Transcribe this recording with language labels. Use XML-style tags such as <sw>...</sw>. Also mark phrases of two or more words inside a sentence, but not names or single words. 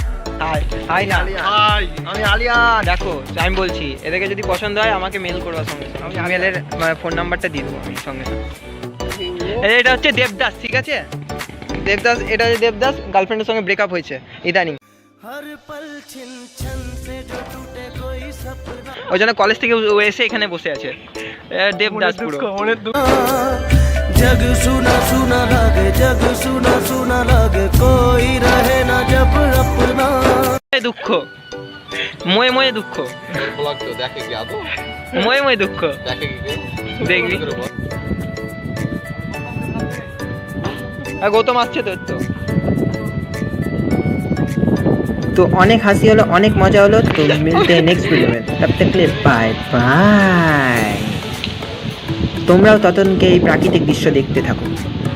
<bn>আমি আলিয়া, দেখো আমি বলছি, এদেরকে যদি পছন্দ হয় আমাকে মেল করবার সঙ্গে সঙ্গে, আমি মেলের ফোন নাম্বারটা দিয়ে দেবো আমি সঙ্গে সঙ্গে। এটা হচ্ছে দেবদাস, ঠিক আছে, দেবদাস। এটা হচ্ছে দেবদাস, গার্লফ্রেন্ডের সঙ্গে ব্রেকআপ হয়েছে ইদানিং, ওই জন্য কলেজ থেকে এসে এখানে বসে আছে দেবদাস। পুরো</bn> <hi>जग सुना सुना लगे, जग सुना सुना लगे, कोई रहे ना जब अपना।</hi> <bn>দুঃখ ময়ে ময়ে দুঃখ, ময়ে ময়ে দুঃখ দেখবি। গৌতম আসছে তো অনেক হাসি হলো, অনেক মজা হলো।</bn> <hi>तो मिलते</hi> <en>next video</en> <hi>में, तब तक के लिए</hi> <en>bye bye.</en> <bn>তোমরাও ততক্ষণকে এই প্রাকৃতিক দৃশ্য দেখতে থাকো।</bn>